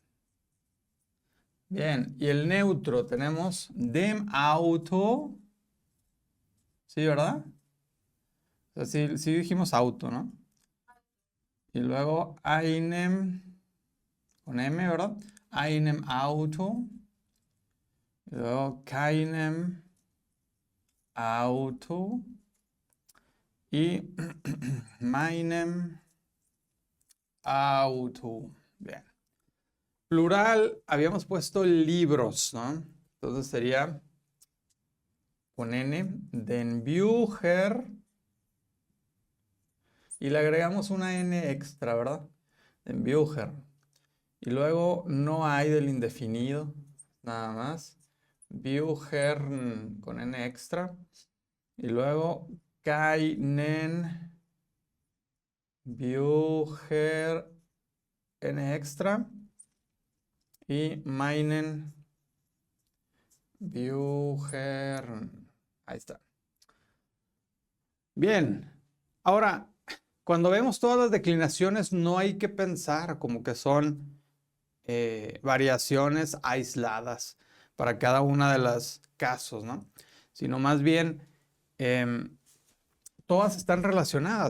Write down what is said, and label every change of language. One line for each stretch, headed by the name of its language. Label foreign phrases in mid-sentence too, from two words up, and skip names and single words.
Spanish: Bien, y el neutro tenemos
German: dem Auto.
Spanish: Sí, ¿verdad? O sea, sí dijimos auto, ¿no? Y luego einem, con M, ¿verdad?
German: Einem Auto.
Spanish: Y luego
German: keinem Auto. Y meinem Auto.
Spanish: Bien. Plural, habíamos puesto libros, ¿no? Entonces sería con N,
German: den Bücher.
Spanish: Y le agregamos una N extra, ¿verdad?
German: Den Bücher.
Spanish: Y luego no hay del indefinido, nada más. Bücher con N extra. Y luego
German: keinen Bücher
Spanish: N extra.
German: Y meinen Bücher.
Spanish: Ahí está. Bien. Ahora, cuando vemos todas las declinaciones, no hay que pensar como que son variaciones aisladas para cada una de los casos, ¿no? Sino más bien todas están relacionadas.